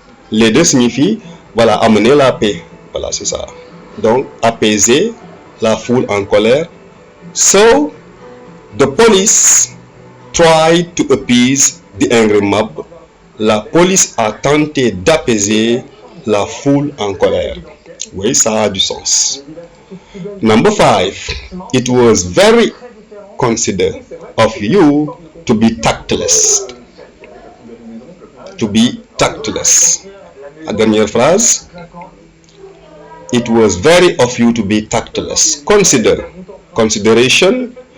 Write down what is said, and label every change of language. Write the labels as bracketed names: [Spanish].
[French] Les deux signifient, voilà, amener la paix. Voilà, c'est ça. Donc, apaiser la foule en colère. [English] So, the police tried to appease the angry mob. [French] La police a tenté d'apaiser la foule en colère. Oui, ça a du sens. [English] Number 5. It was very considerate of you to be tactless. To be tactless. [French] La dernière phrase. [English] It was very of you to be tactless. Consider. Consideration.